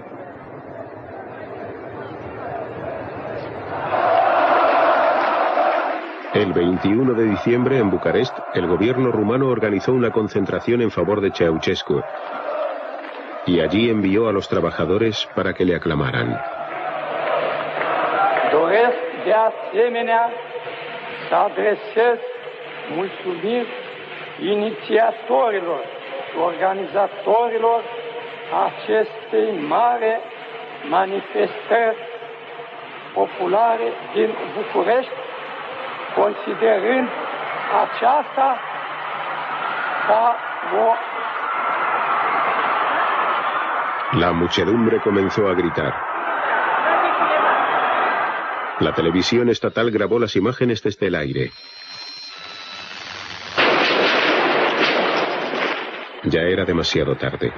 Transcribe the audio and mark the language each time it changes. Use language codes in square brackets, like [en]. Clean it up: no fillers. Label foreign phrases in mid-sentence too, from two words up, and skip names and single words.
[es] El 21 de diciembre, en Bucarest, el gobierno rumano organizó una concentración en favor de Ceausescu y allí envió a los trabajadores para que le aclamaran. [ro] Doresc de asemenea să adresez mulțumiri inițiatorilor și organizatorilor acestei mari manifestări populare din București, considerând aceasta ca o... [es] La muchedumbre comenzó a gritar. La televisión estatal grabó las imágenes desde el aire. Ya era demasiado tarde.